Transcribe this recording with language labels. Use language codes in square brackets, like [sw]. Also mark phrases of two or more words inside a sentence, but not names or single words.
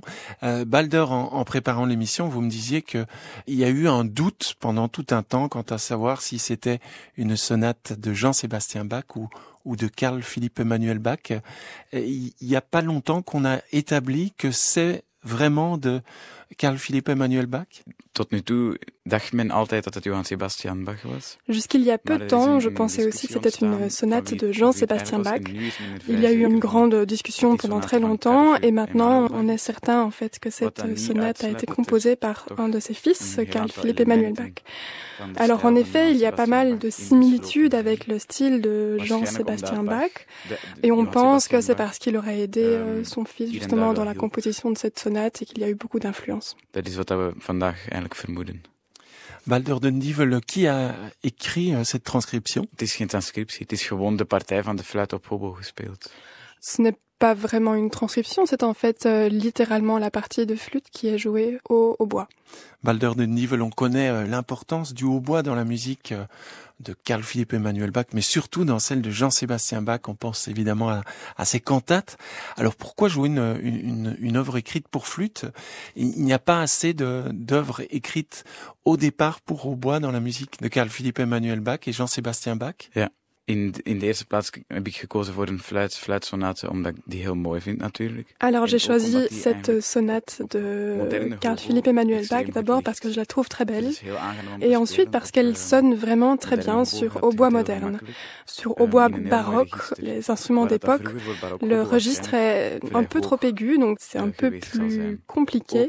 [fr] Balder, en préparant l'émission, vous me disiez que il y a eu un doute pendant tout un temps quant à savoir si c'était une sonate de Jean-Sébastien Bach ou de Carl Philipp Emanuel Bach. Il y a pas longtemps qu'on a établi que c'est vraiment de Carl Philipp Emanuel Bach. [nl] Tot nu toe dacht men altijd dat het Johann Sebastian Bach was. [fr] Jusqu'il y a peu de temps, je pensais aussi que c'était une sonate de Jean-Sébastien Bach. Il y a eu une grande discussion pendant très longtemps et maintenant on est certain en fait que cette sonate a été composée par un de ses fils, Carl Philipp Emanuel Bach. Alors en effet, il y a pas mal de similitudes avec le style de Jean-Sébastien Bach et on pense que c'est parce qu'il aurait aidé son fils justement dans la composition de cette sonate et qu'il y a eu beaucoup d'influence. [nl] Dat is wat we vandaag eigenlijk vermoeden. [fr] Balder Dundivel, qui a écrit cette transcription? [nl] Het is geen transcriptie, het is gewoon de partij van de fluit op hobo gespeeld. [fr] Ce n'est pas vraiment une transcription, c'est en fait littéralement la partie de flûte qui est jouée au hautbois. Balder Dundivel, on connaît l'importance du hautbois dans la musique de Carl Philipp Emanuel Bach, mais surtout dans celle de Jean-Sébastien Bach. On pense évidemment à ses cantates. Alors pourquoi jouer une œuvre écrite pour flûte? Il n'y a pas assez d'œuvres écrites au départ pour hautbois dans la musique de Carl Philipp Emanuel Bach et Jean-Sébastien Bach. [nl] Ja. In de eerste plaats heb ik gekozen voor een fluitsonate omdat ik die heel mooi vind natuurlijk. [fr] Alors j'ai choisi cette sonate de Carl Philipp Emanuel Bach d'abord parce que je la trouve très belle et ensuite parce qu'elle sonne vraiment très bien sur hautbois moderne. Sur hautbois baroque, les instruments d'époque, le registre est un peu trop aigu donc c'est un peu plus compliqué.